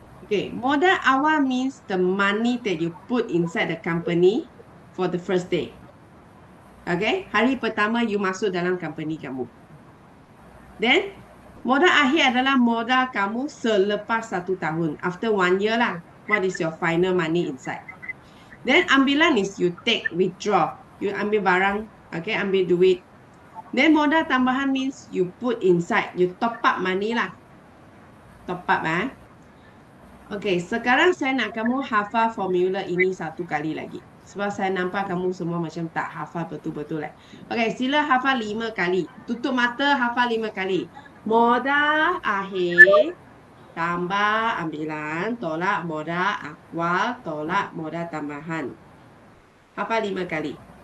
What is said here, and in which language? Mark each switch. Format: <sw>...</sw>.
<en>Okay, modal awal means the money that you put inside the company for the first day.</en> <ms>Okay, hari pertama</ms> <en>you</en> <ms>masuk dalam company kamu.</ms> <en>Then,</en> <ms>modal akhir adalah modal kamu selepas 1 tahun.</ms> <en>After 1 year lah. What is your final money inside? Then, ambilan is you take, withdraw. You</en> <ms>ambil barang,</ms> <en>okay,</en> <ms>ambil duit.</ms> <en>Then, modal tambahan means you put inside. You top up money lah. Top up Okay,</en> <ms>sekarang saya nak kamu hafal formula ini 1 kali lagi. Sebab saya nampak kamu semua macam tak hafal betul-betul. Okay, sila hafal 5 kali. Tutup mata, hafal 5 kali. Modal akhir, tambah ambilan, tolak modal awal, tolak modal tambahan. Hafal 5 kali.</ms>